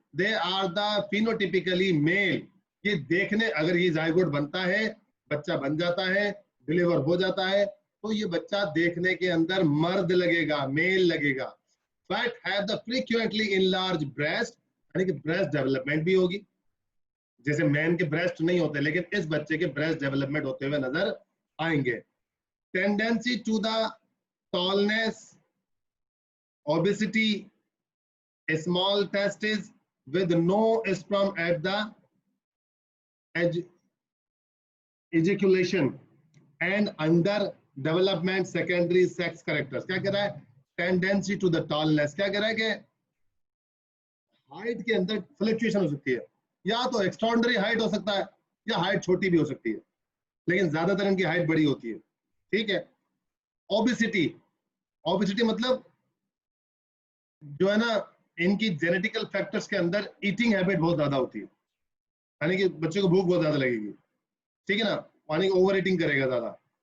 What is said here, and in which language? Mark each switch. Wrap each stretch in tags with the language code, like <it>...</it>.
<hi>दे are the phenotypically mail. ये देखने, अगर ये जायगोट बनता है, बच्चा बन जाता है, डिलीवर हो जाता है, तो ये बच्चा देखने के अंदर मर्द लगेगा, मेल लगेगा। But have the frequently enlarge breast, यानी कि ब्रेस्ट डेवलपमेंट भी होगी, जैसे मैन के ब्रेस्ट नहीं होते, लेकिन इस बच्चे के ब्रेस्ट डेवलपमेंट होते हुए नजर आएंगे।</hi> <en>Tendency to the tallness, obesity, small testis with no sperm at the ejaculation and under development secondary sex characters।</en> <hi>क्या कह रहा है, टेंडेंसी टू द टॉलनेस, क्या कह रहा है कि हाइट के अंदर फ्लक्चुएशन हो सकती है, या तो एक्स्ट्राऑर्डिनरी हाइट हो सकता है, या हाइट छोटी भी हो सकती है, लेकिन ज्यादातर इनकी हाइट बड़ी होती है, ठीक है। ओबेसिटी, ओबेसिटी मतलब जो है ना, इनकी जेनेटिकल फैक्टर्स के अंदर ईटिंग हैबिट बहुत ज्यादा होती है, यानी कि बच्चे को भूख बहुत ज्यादा लगेगी, ठीक है ना, यानी कि ओवर ईटिंग करेगा ज्यादा।</hi>